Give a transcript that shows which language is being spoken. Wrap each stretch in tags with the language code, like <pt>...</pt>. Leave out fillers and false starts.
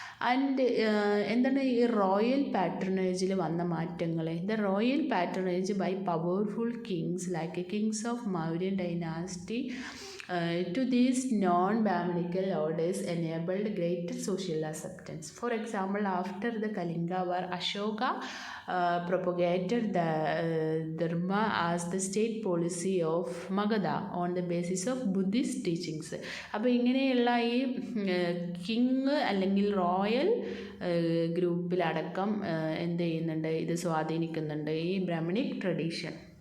<en>and</en> <ml>എന്താണ് ഈ royal പാട്രണേജിൽ വന്ന മാറ്റങ്ങൾ,</ml> <en>The royal patronage by powerful kings like kings of Mauryan dynasty to these non-Brahminical orders enabled greater social acceptance. For example, after the Kalinga war, Ashoka propagated the Dharma as the state policy of Magadha on the basis of Buddhist teachings.</en> <ml>അപ്പോൾ ഇങ്ങനെയുള്ള ഈ king അല്ലെങ്കിൽ royal ഗ്രൂപ്പിലടക്കം എന്ത് ചെയ്യുന്നുണ്ട്, ഇത് സ്വാധീനിക്കുന്നുണ്ട് ഈ Brahmanic tradition.</ml>